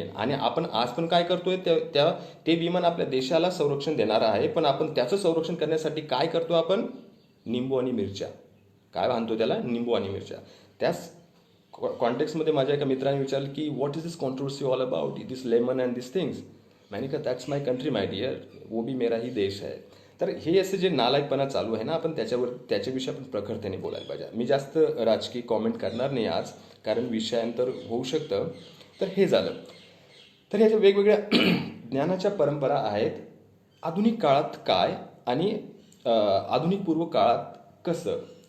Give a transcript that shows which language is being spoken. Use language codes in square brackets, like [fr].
[mr] आणि आपण आज पण काय करतोय, ते विमान आपल्या देशाला संरक्षण देणार आहे, पण आपण त्याचं संरक्षण करण्यासाठी काय करतो, आपण निंबू आणि मिरच्या काय बांधतो त्याला, निंबू आणि मिरच्या. त्याच कॉन्टेक्स्टमध्ये माझ्या एका मित्राने विचारलं की [en] What is this controversy all about, this lemon and this things. [hi] मैंने कहा [en] that's my country my dear, [hi] वो भी मेरा ही देश है. [mr] तर हे असे जे नालायकपणा चालू आहे ना, आपण त्याच्याविषयी आपण प्रखरतेने बोलायला पाहिजे. मी जास्त राजकीय कॉमेंट करणार नाही आज, कारण विषयांतर होऊ शकतं. तर हे झालं. तर ह्याच्या वेगवेगळ्या ज्ञानाच्या परंपरा आहेत. आधुनिक काळात काय आणि आधुनिक पूर्व काळात कसं.